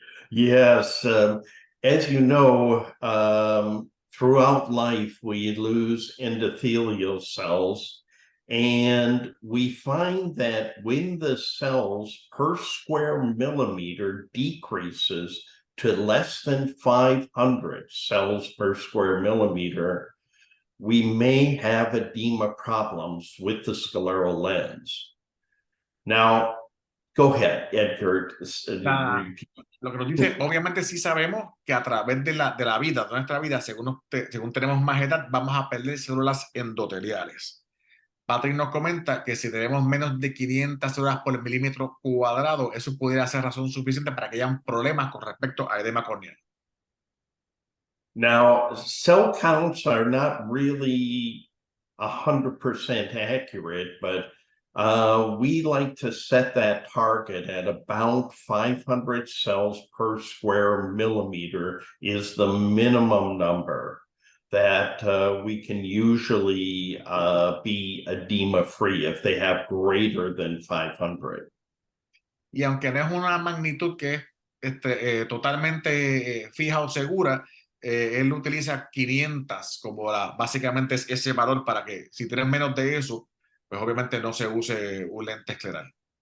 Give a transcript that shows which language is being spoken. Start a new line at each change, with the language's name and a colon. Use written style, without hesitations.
English: Yes, as you know, throughout life, we lose endothelial cells, and we find that when the cells per square millimeter decreases to less than 500 cells per square millimeter, we may have edema problems with the scleral lens. Now, go ahead, Edgar.
Spanish: Lo que nos dice, obviamente sí sabemos que a través de la vida, de nuestra vida, según tenemos más edad, vamos a perder células endoteliales. Patrick nos comenta que si tenemos menos de 500 células por milímetro cuadrado, eso pudiera ser razón suficiente para que hayan problemas con respecto a edema corneal.
English: Now, cell counts are not really 100% accurate, but we like to set that target at about 500 cells per square millimeter is the minimum number that we can usually be edema free if they have greater than 500.
Spanish: Y aunque no es una magnitud que es totalmente fija o segura, él utiliza 500 como básicamente es ese valor para que si tienes menos de eso, pues obviamente no se use un lente escleral.